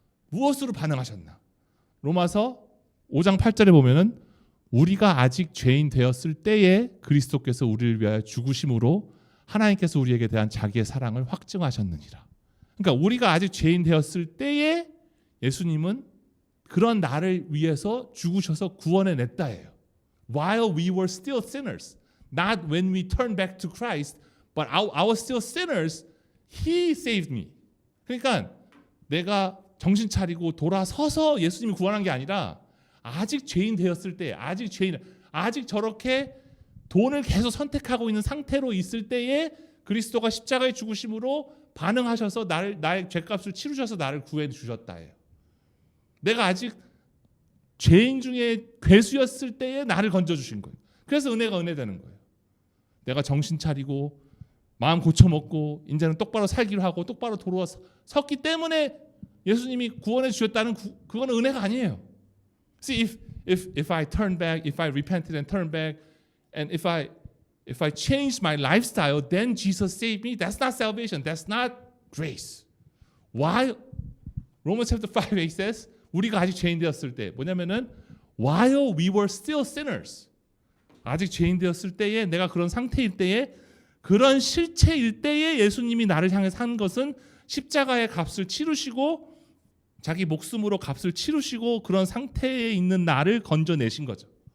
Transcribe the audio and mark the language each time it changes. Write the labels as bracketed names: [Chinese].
[Korean] 무엇으로 반응하셨나? 로마서 5장 8절에 보면은 우리가 아직 죄인 되었을 때에 그리스도께서 우리를 위하여 죽으심으로 하나님께서 우리에게 대한 자기의 사랑을 확증하셨느니라. 그러니까 우리가 아직 죄인 되었을 때에 예수님은 그런 나를 위해서 죽으셔서 구원해 냈다예요. [English] While we were still sinners, not when we turned back to Christ, but I was still sinners, He saved me. [Korean] 그러니까 내가 정신 차리고 돌아서서 예수님이 구원한 게 아니라 아직 죄인 되었을 때, 아직 저렇게 돈을 계속 선택하고 있는 상태로 있을 때에 그리스도가 십자가에 죽으심으로 반응하셔서 나의 죄값을 치르셔서 나를 구해 주셨다예요. 내가 아직 죄인 중에 괴수였을 때에 나를 건져 주신 거예요. 그래서 은혜가 은혜 되는 거예요. 내가 정신 차리고 마음 고쳐먹고 이제는 똑바로 살기로 하고 똑바로 돌아섰기 때문에 예수님이 구원해 주셨다는 그거는 은혜가 아니에요. [English] See, if I turn back, if I repented and turned back, and if I changed my lifestyle, then Jesus saved me. That's not salvation. That's not grace. Why? Romans chapter 5:8 says, [Korean] 우리가 아직 죄인 되었을 때, 뭐냐면은 [English] while we were still sinners, [Korean] 아직 죄인 되었을 때에, 내가 그런 상태일 때에, 그런 실체일 때에 예수님이 나를 향해 산 것은 십자가의 값을 치르시고 자기 목숨으로 값을 치르시고 그런 상태에 있는 나를 건져내신 거죠.